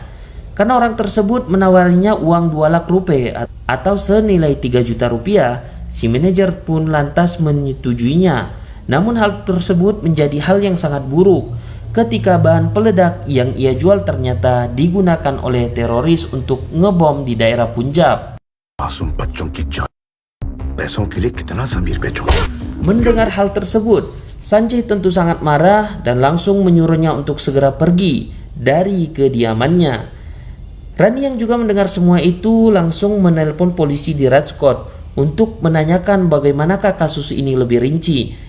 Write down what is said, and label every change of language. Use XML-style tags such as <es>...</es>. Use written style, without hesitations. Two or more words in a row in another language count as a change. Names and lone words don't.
<id>Karena orang tersebut menawarinya uang 2 lakh rupiah atau senilai 3 juta rupiah, si manajer pun lantas menyetujuinya. Namun hal tersebut menjadi hal yang sangat buruk ketika bahan peledak yang ia jual ternyata digunakan oleh teroris untuk ngebom di daerah Punjab.</id> <hi>मासूम बच्चों की जान पैसों के लिए कितना ज़मीर बेचो।</hi> <id>Mendengar hal tersebut, Sanjay tentu sangat marah dan langsung menyuruhnya untuk segera pergi dari kediamannya. Rani yang juga mendengar semua itu langsung menelpon polisi di Rajkot untuk menanyakan bagaimanakah kasus ini lebih rinci.</id>